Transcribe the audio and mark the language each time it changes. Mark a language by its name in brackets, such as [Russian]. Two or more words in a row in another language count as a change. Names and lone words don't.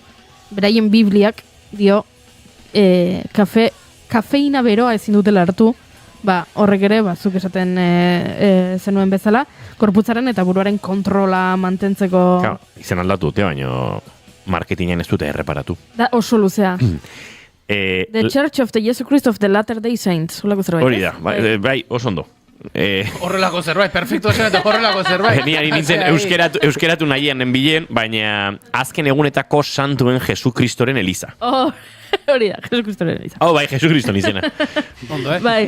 [Basque] Beraien bibliak dio kafeina beroa ezin dutela hartu, horrek ere, zuk esaten zenuen bezala, korputzaren eta buruaren kontrola mantentzeko... Izen aldatu dute, baina marketingan ez dute erreparatu. Da oso luzea. [English] The Church of the Jesus Christ of the Latter-day Saints. [Basque] Hori da, bai, oso ondo. Horrelako zerbait, perfecto esan eta horrelako zerbait. Ni nintzen euskeratu nahian enbilen, baina azken egunetako santuen Jesu Kristoren Eliza. Hori da, Jesu Kristoren Eliza. Bai, Jesu Kriston izena. Ondo, Bai.